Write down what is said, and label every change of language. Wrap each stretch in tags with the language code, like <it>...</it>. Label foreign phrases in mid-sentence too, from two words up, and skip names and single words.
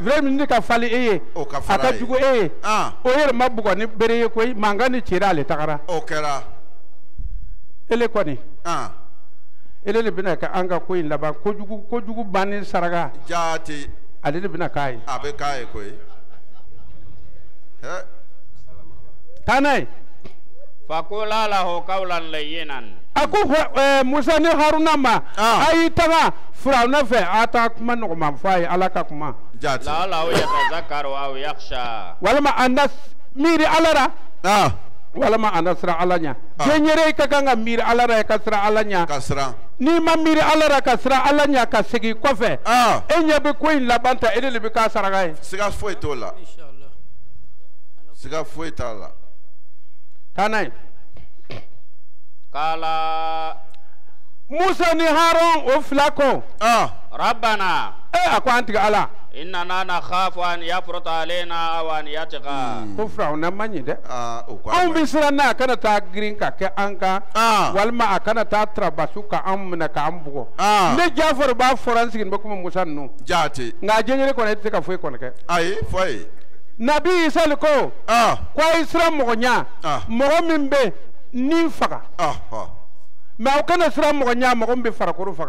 <bm>vraiment ni ka fali e ye a ka jugu e ye o yɛrɛ ma bugɔ ni bere ye koyi mankan ni cira ale tagara o kɛra ele kɔni ele de bɛna kɛ an ka ko in laban kojugu bannen saraka jati ale de bɛna k'a ye a bɛ k'a ye koyi taa n'a ye</bm> <ar>فقولا له قولا لينا</ar> <bm>a ko Musa ni Haruna ma a y'i taga Firawuna fɛ a taa kuma nɔgɔman fɔ a ye Ala ka kuma</bm> <ar>لعله يتذكر أو يخشى</ar> <bm>walima a na miiri Ala la walima a na siran Ala ɲɛ jɛnyere ka kan ka miiri Ala la ka siran Ala ɲɛ n'i ma miiri Ala la ka siran Ala ɲɛ ka segin kɔfɛ e ɲɛ bɛ ko in laban ta e de bɛ k'a saraka ye siga foyi t'o la siga foyi t'a la taa n'a ye</bm> <ar>قال</ar> <bm>Musa ni Haron o fila ko</bm> <ar>ربنا</ar> <bm>a ko an tigi Ala</bm> <ar>إننا نخاف أن يفرط علينا أو أن يطغى</ar> <bm>ko Firawuna ma ɲi dɛ anw bɛ siran n'a kana taa girin ka kɛ an kan walima a kana taa tarabasu ka an minɛ k'an bugɔ ne Jafari b'a fɔra n sigilen bɛ komi Musa ninnu jati nka jɛnyere kɔni e tɛ se ka foyi kɔni kɛ ayi foyi Nabi Isa ko a ye siran mɔgɔ ɲɛ mɔgɔ min bɛ ni faga mais aw kana siran mɔgɔ ɲɛ mɔgɔ min bɛ farakoro faga</bm>